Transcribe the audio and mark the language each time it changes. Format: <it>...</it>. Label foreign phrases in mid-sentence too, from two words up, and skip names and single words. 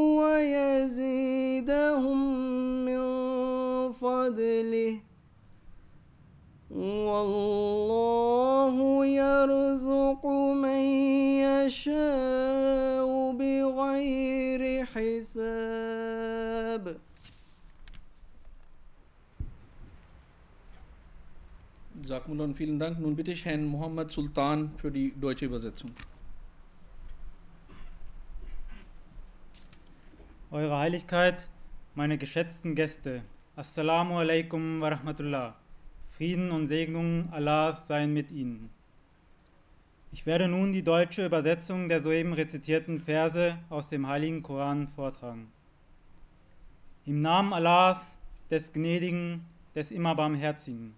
<ar>ويزيدهم من فضله والله يرزق من يشاء بغير حساب.</ar> <de>Jazakumullah und vielen Dank. Nun bitte ich Herrn Mohammed Sultan für die deutsche Übersetzung. Eure Heiligkeit, meine geschätzten Gäste,</de> <ar>السلام عليكم ورحمة الله.</ar> <de>Frieden und Segnung Allahs seien mit Ihnen. Ich werde nun die deutsche Übersetzung der soeben rezitierten Verse aus dem Heiligen Koran vortragen. Im Namen Allahs, des Gnädigen, des immer Barmherzigen.</de>